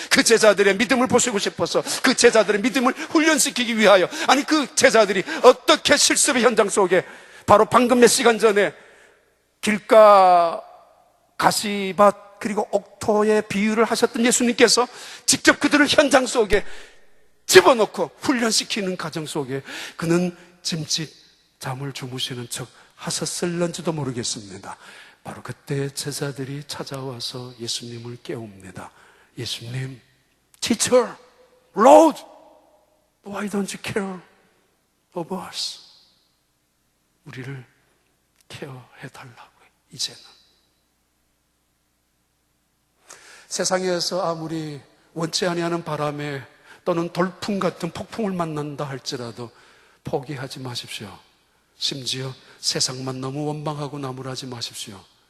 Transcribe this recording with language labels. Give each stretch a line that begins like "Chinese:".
Korean: 그 제자들의 믿음을 보시고 싶어서, 그 제자들의 믿음을 훈련시키기 위하여, 그 제자들이 어떻게 실습의 현장 속에 바로 방금 몇 시간 전에 길가 가시밭 그리고 옥토의 비유를 하셨던 예수님께서 직접 그들을 현장 속에 집어넣고 훈련시키는 과정 속에 그는 짐짓 잠을 주무시는 척 하셨을런지도 모르겠습니다. 바로 그때 제자들이 찾아와서 예수님을 깨웁니다.
English: 예수님, Teacher, Lord, why don't you care of us?
Korean: 우리를 케어해달라고요. 이제는 세상에서 아무리 원치 아니하는 바람에 또는 돌풍 같은 폭풍을 만난다 할지라도 포기하지 마십시오. 심지어 세상만 너무 원망하고 나무라지 마십시오.